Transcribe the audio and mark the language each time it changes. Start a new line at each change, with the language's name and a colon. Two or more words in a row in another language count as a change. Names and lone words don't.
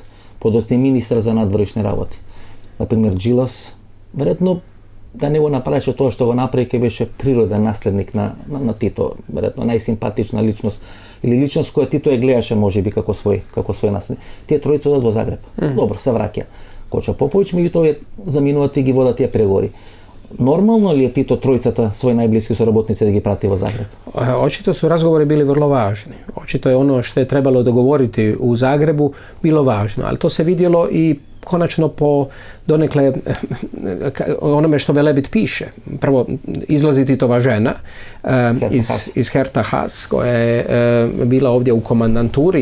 Macedonian: Подосни министар за надворешни работи. Например, Джилас, веројатно да не го направеше тоа што го направи, ке беше природен наследник на Тито, веројатно најсимпатична личност или личност која Тито ја гледаше можеби како свој наследник. Тие тројца одат во Загреб. Добро, се враќа. Коча Поповиќ, меѓутоа заминуваат и ги водат тие преговори. Нормално ли е Тито тројцата своји најблиски соработници да ги прати во Загреб?
Croatian: Očito su razgovori bili vrlo važni. Očito je ono što je trebalo dogovoriti u Zagrebu bilo važno, ali to se vidjelo i konačno po donekle onome što Velebit piše. Prvo, izlazi Titova žena iz Herta Haas, koja je bila ovdje u komandanturi.